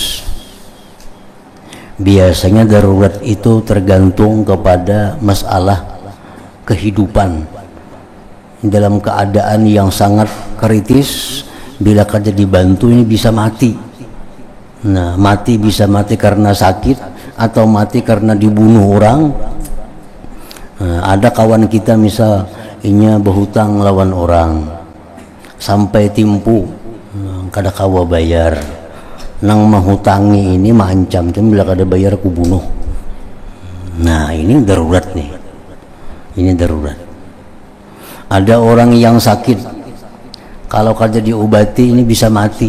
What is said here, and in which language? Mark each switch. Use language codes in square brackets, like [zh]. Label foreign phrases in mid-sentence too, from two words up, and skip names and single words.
[id] Biasanya darurat itu tergantung kepada masalah kehidupan. Dalam keadaan yang sangat kritis, bila kada dibantu ini bisa mati. Nah, mati bisa mati karena sakit atau mati karena dibunuh orang. [bjn] Nah, ada kawan kita misal inya berhutang lawan orang sampai timpu, kada kawa bayar, nang menghutangi ini mancam, bila kada bayar aku bunuh. [id] Nah, ini darurat nih, ini darurat. Ada orang yang sakit, kalau kada diobati ini bisa mati.